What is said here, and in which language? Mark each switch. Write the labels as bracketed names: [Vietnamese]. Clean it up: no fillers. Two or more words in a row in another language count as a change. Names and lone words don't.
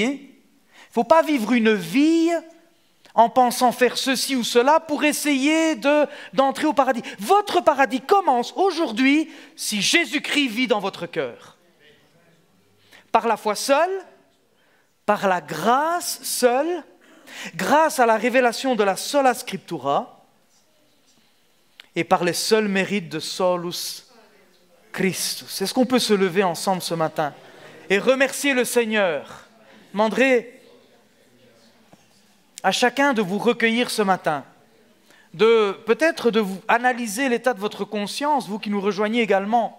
[French] Il ne faut pas vivre une vie en pensant faire ceci ou cela pour essayer d'entrer au paradis. Votre paradis commence aujourd'hui si Jésus-Christ vit dans votre cœur. Par la foi seule, par la grâce seule, grâce à la révélation de la [Latin] sola scriptura [French] et par les seuls mérites de [Latin] solus Christus. [French] Est-ce qu'on peut se lever ensemble ce matin et remercier le Seigneur? Je demanderai à chacun de vous recueillir ce matin, peut-être de vous analyser l'état de votre conscience, vous qui nous rejoignez également.